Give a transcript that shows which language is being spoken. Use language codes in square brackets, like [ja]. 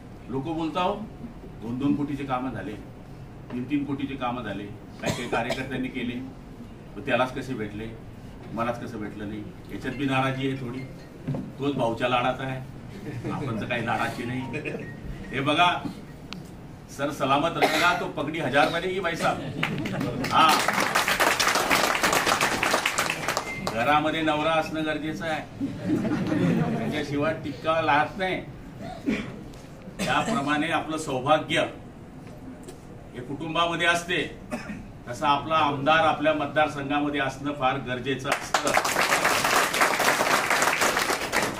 [mr] लोक बोलताव 2-2 कोटीचे कामं झाले, 3-3 कोटीचे कामं झाले, काही कार्यकर्त्यांनी केले, त्यालाच कसे भेटले, मलाच कसं भेटलं नाही, याच्यात बी नाराजी आहे थोडी. तोच भाऊच्या लाडाचा आहे, आपण तर काही लाडाची नाही. हे बघा [hi] सर सलामत रहेगा तो पगड़ी 1000 बनेगी भाई साहब. हा [mr] घरामध्ये नवरा असणं गरजेचं आहे, त्याच्याशिवाय टिक्का राहत नाही. त्याप्रमाणे आपलं सौभाग्य हे कुटुंबामध्ये असते, तसं आपला आमदार आपल्या मतदारसंघामध्ये असणं फार गरजेचं असतं.